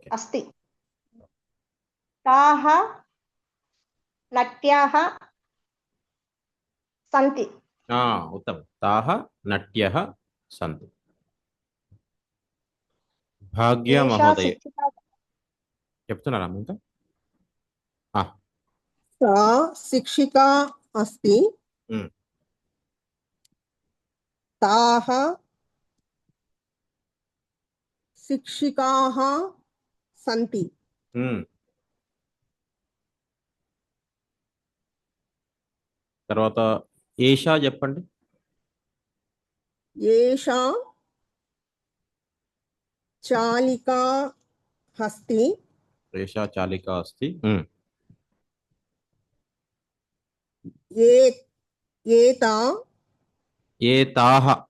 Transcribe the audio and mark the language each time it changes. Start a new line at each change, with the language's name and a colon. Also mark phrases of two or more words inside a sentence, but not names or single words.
Sanskrit: అస్తి. తాః నట్యాః సంతి. ఉత్తమం. తాః నట్యః సంతి.
Telugu: భాగ్య మహోదయ చెప్తున్నారా ఇంకా?
Sanskrit: सा शिक्षिका अस्ति। ताः शिक्षिकाः सन्ति।
Telugu: తర్వాత ఏషా చెప్పండి.
Sanskrit: ఏషా చాలికా అస్తి. ఏషా చాలికా అస్తి. ఏతాః